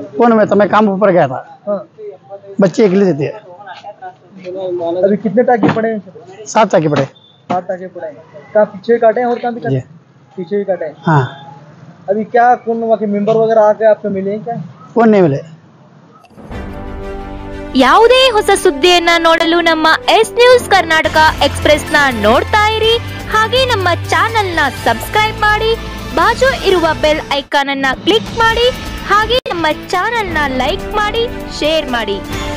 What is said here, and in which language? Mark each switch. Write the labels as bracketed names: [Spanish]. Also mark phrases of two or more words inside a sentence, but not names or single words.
[Hindi] कौन में? तो मैं काम ऊपर गया था। हाँ, बच्चे अकेले थे। अभी कितने टाके पड़े? 7 टाके पड़े। 7 टाके पड़े। कहाँ पीछे काटे हैं और कहाँ भी काटे? पीछे भी काटे हैं। हाँ। अभी क्या कौन वहाँ के मेंबर वगैरह आके आपको मिले हैं क्या? कौन नहीं मिले। [Kannada] ಯಾವುದೇ ಹೊಸ ಸುದ್ದಿಯನ್ನ ನೋಡಲು ನಮ್ಮ ಎಸ್ ನ್ಯೂಸ್ ಕರ್ನಾಟಕ ಎಕ್ಸ್‌ಪ್ರೆಸ್ ನ ನೋಡ್ತಾ ಇರಿ, ಹಾಗೆ ನಮ್ಮ ಚಾನೆಲ್ ನ ಸಬ್ಸ್ಕ್ರೈಬ್ ಮಾಡಿ, ಬಾಜು ಇರುವ [English] bell icon [Kannada] ಅನ್ನ ಕ್ಲಿಕ್ ಮಾಡಿ, ಹಾಗೆ ನಮ್ಮ ಚಾನೆಲ್ ನ ಲೈಕ್ ಮಾಡಿ, ಶೇರ್ ಮಾಡಿ.